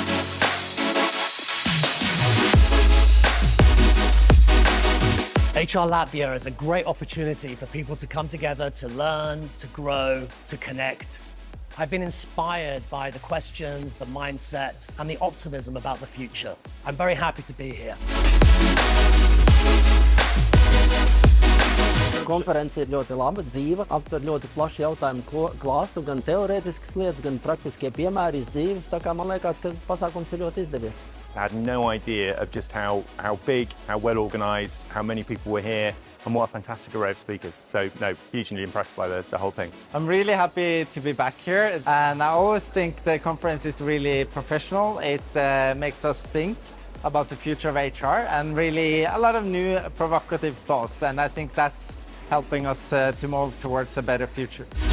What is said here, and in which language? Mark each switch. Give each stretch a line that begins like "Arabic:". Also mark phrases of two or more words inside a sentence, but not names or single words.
English: HR Latvia is a great opportunity for people to come together, to learn, to grow, to connect. I've been inspired by the questions, the mindsets, and the optimism about the future. I'm very happy to be here.
Latvian: Konference ir ļoti laba, dzīva, aptver ļoti plašu jautājumu klāstu, gan teorētiskas lietas, gan praktiskie piemēri iz dzīves, tā kā man liekas, ka pasākums ir ļoti izdevies.
English: I had no idea of just how big, how well organised, how many people were here, and what a fantastic array of speakers. So, no, hugely impressed by the whole thing. I'm really happy to be back here, and I always think the conference is really professional. It makes us think about the future of HR and really a lot of new provocative thoughts, and I think that's helping us to move towards a better future.